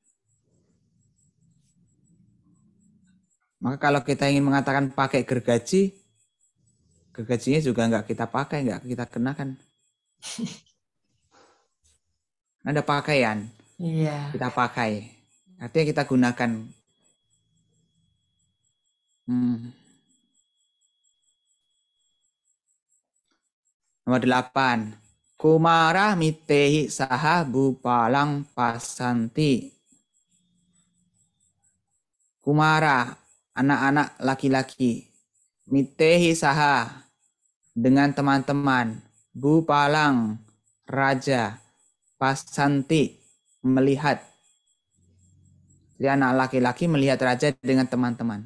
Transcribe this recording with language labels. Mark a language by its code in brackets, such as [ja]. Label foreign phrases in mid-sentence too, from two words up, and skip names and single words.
[id] Maka kalau kita ingin mengatakan pakai gergaji, gergajinya juga nggak kita pakai, nggak kita kenakan. Ada pakaian. Iya. Kita pakai. Artinya kita gunakan. Nomor 8. [pi] Kumara mitehi saha bupalang pasanti. [id] Kumara, anak-anak laki-laki. [pi] Mitehi saha, [id] dengan teman-teman. Bupalang, raja. Pasanti, melihat. Jadi anak laki-laki melihat raja dengan teman-teman.